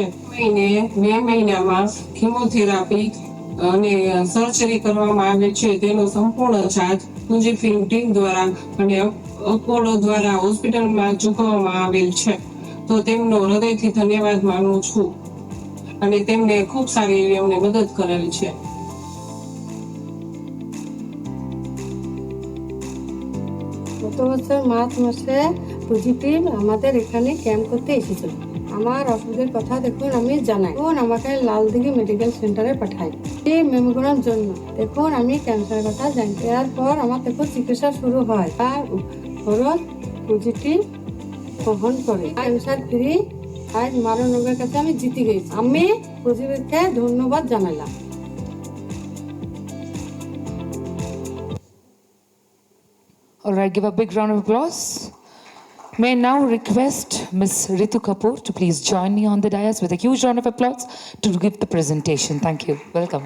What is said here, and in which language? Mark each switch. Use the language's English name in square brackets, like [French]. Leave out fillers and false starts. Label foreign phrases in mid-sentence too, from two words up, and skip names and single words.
[Gujarati] મે મહિનામાં કીમોથેરાપી અને સર્જરી કરવામાં આવે છે તેનો સંપૂર્ણ ચાર્જ પૂંજી ફિલ્મ ટીમ દ્વારા અને અપોલો દ્વારા હોસ્પિટલમાં ચૂકવવામાં આવેલ છે. તો તેમનો હૃદયથી ધન્યવાદ માનું છું અને તેમને ખૂબ સારી એવી અમને મદદ કરેલી છે. [Bangla] গত বছর মার্চ মাসে পজিটিভ আমাদের এখানে ক্যাম্প করতে এসেছিল। আমার অসুবিধার কথা দেখুন আমি জানাই, তখন আমাকে লালদিঘি মেডিকেল সেন্টারে পাঠাই এই মেমোগ্রামের জন্য। দেখুন আমি ক্যান্সার কথা জানি, এরপর আমার দেখুন চিকিৎসা শুরু হয় আর খরচ পজিটিভ বহন করে ক্যান্সার ফ্রি। আজ মারণরোগের কাছে আমি জিতে গেছি। আমি পজিটিভকে ধন্যবাদ জানালাম। [English] All right, give a big round of applause. May I now request Ms. Ritu Kapoor to please join me on the dais with a huge round of applause to give the presentation. Thank you. Welcome.